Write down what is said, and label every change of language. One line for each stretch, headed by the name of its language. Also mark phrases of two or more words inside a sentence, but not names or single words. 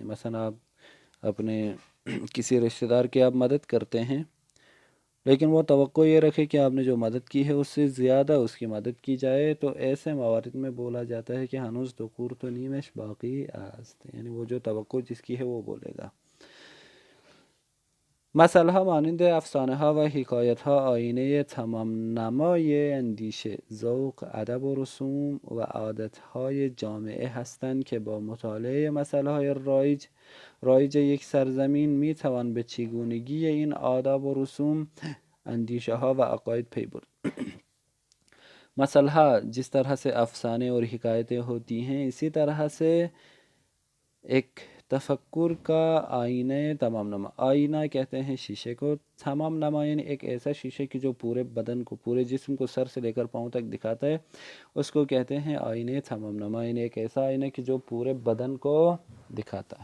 Urdu: مثلا آپ اپنے کسی رشتہ دار کی آپ مدد کرتے ہیں، لیکن وہ توقع یہ رکھے کہ آپ نے جو مدد کی ہے اس سے زیادہ اس کی مدد کی جائے، تو ایسے موارد میں بولا جاتا ہے کہ
Persian: ہنوز 2 قرت و نیمش باقی است،
Urdu: یعنی وہ جو توقع جس کی ہے وہ بولے گا۔
Persian: مثل ها مانند افسانه ها و حکایت ها آینه تمام نمای اندیشه، ذوق، ادب و رسوم و عادت های جامعه هستند که با مطالعه مسائل های رایج یک سرزمین می توان به چگونگی این آداب و رسوم، اندیشه ها و عقاید پی برد۔
Urdu: مسلحہ جس طرح سے افسانے اور حکایتیں ہوتی ہیں، اسی طرح سے ایک تفکر کا آئینہ تمام نما، آئینہ کہتے ہیں شیشے کو، تمام نما یعنی ایک ایسا شیشے کی جو پورے بدن کو، پورے جسم کو سر سے لے کر پاؤں تک دکھاتا ہے، اس کو کہتے ہیں آئینہ تمام نما، یعنی ایک ایسا آئینہ کہ جو پورے بدن کو دکھاتا ہے۔